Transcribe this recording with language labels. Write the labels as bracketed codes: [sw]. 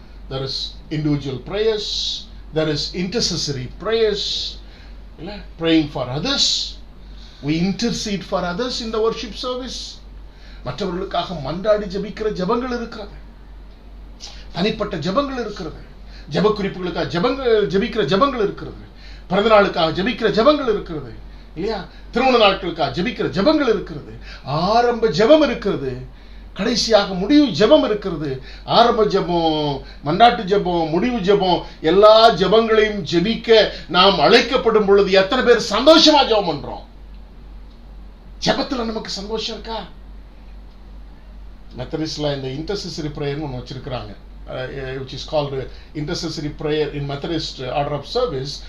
[en] There is individual prayers, there is intercessory prayers, praying for others. We intercede for others in the worship service. [ta] மற்றவர்களுக்காக மன்றாடி ஜெபிக்கிற ஜெபங்கள் இருக்கிறது, தனிப்பட்ட ஜெபங்கள் இருக்கிறது, ஜெப குறிப்புகளுக்காக ஜெபிக்கிற ஜெபங்கள் இருக்கிறது, பிறந்த நாளுக்காக ஜெபிக்கிற ஜெபங்கள் இருக்கிறது, இல்லையா? திருமண நாட்களுக்காக ஜெபிக்கிற ஜெபங்கள் இருக்கிறது, ஆரம்ப ஜெபம் இருக்கிறது, கடைசியாக முடிவு ஜெபம் இருக்கிறது. ஆரம்ப ஜெபம், மன்றாட்டு ஜெபம், முடிவு ஜெபம், எல்லா ஜெபங்களையும் ஜெபிக்க நாம் அழைக்கப்படும் பொழுது எத்தனை பேர் சந்தோஷமா ஜெபம் பண்றோம்? ஜெபத்துல நமக்கு சந்தோஷம் இருக்கா? மெத்தடிஸ்ட்ல இந்த இன்டர்செசரி பிரேயர்னு ஒன்று வச்சிருக்கிறாங்க, [en] which is called intercessory prayer in Methodist order of service.